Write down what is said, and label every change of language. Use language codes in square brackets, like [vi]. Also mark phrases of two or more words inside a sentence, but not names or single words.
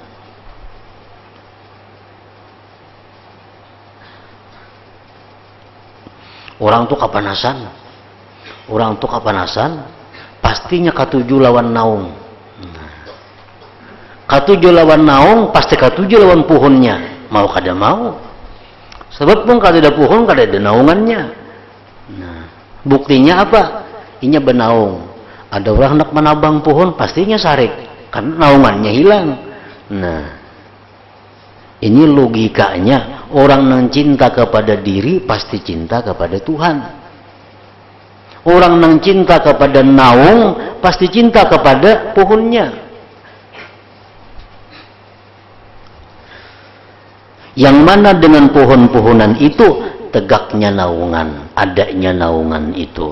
[bjn] Orang tuh kapanasan, pastinya katuju lawan naung. Katuju lawan naung pasti katuju lawan pohonnya, mau kada mau. Sebab pun kada ada pohon, kada ada naungannya. Nah, buktinya apa? Inya benaung. Ada orang hendak menabang pohon, pastinya sarik, karena naungannya hilang. [id] Nah, ini logikanya orang yang cinta kepada diri pasti cinta kepada Tuhan. Orang yang cinta kepada naung pasti cinta kepada pohonnya. Yang mana dengan pohon-pohonan itu tegaknya naungan, adanya naungan itu.